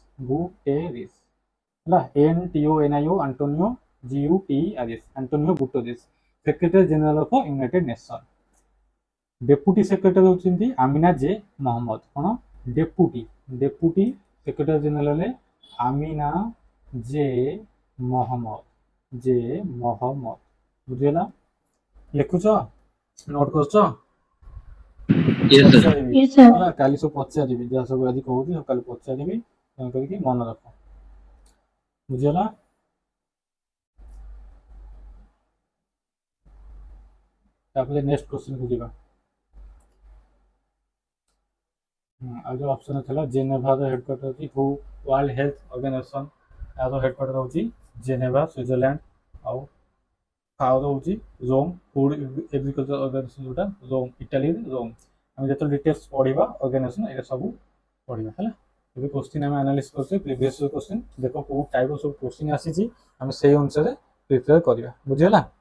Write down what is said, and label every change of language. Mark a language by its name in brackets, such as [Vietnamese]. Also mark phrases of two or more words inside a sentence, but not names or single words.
[Odia] ହେଲା NTONIO ଆଣ୍ଟୋନିଓ GUTERS ଆଣ୍ଟୋନିଓ ଗୁଟେରିସ୍ [English] secretary general of United Nation deputy secretary [Odia] ହେଉଛନ୍ତି ଆମିନା ଜେ ମହମ୍ମଦ କ'ଣ [English] deputy secretary general [Odia] ଆମିନା ଜେ ମହମ୍ମଦ ବୁଝିଗଲା ଲେଖୁଛ ନୋଟ୍ କରୁଛ [English] Yes, sir. [Odia] ପଚାରିବି [English] Yes, sir. [Odia] ହେଲା କାଲି ସବୁ ପଚାରିବି ଯାହା ସବୁ ଆଜି କହୁଛି ସବୁ କାଲି ପଚାରିବି ତେଣୁ କରିକି ମନେ ରଖ ବୁଝିଗଲା ତାପରେ [English] next question [Odia] ଯିବା ଆଉ ଯେଉଁ ଅପସନ୍ ଥିଲା ଜେନେଭାର ହେଡକ୍ୱାର୍ଟର ହେଉଛି ୱାର୍ଲଡ ହେଲ୍ଥ ଅର୍ଗାନାଇଜେସନ ଏହାର ହେଡକ୍ୱାର୍ଟର ହେଉଛି ଜେନେଭା ସୁଇଜରଲ୍ୟାଣ୍ଡ ଆଉ ଫାଓର ହେଉଛି ରୋମ୍ ଫୁଡ ଏଗ୍ରିକଲଚର ଅର୍ଗାନାଇଜେସନ ଯେଉଁଟା ରୋମ୍ ଇଟାଲୀରେ ରୋମ୍ ଆମେ ଯେତେବେଳେ ଡିଟେଲ୍ସ ପଢ଼ିବା ଅର୍ଗାନାଇଜେସନ ଏଇଟା ସବୁ ପଢ଼ିବା ହେଲା ଏବେ କ୍ୱେଶ୍ଚିନ୍ ଆମେ ଆନାଲିସିସ୍ କରୁଛେ [English] previous question [Odia] ଦେଖ କେଉଁ ଟାଇପ୍ର ସବୁ କ୍ୱେଶ୍ଚିନ୍ ଆସିଛି ଆମେ ସେଇ ଅନୁସାରେ ପ୍ରିପେୟାର କରିବା ବୁଝିଗଲା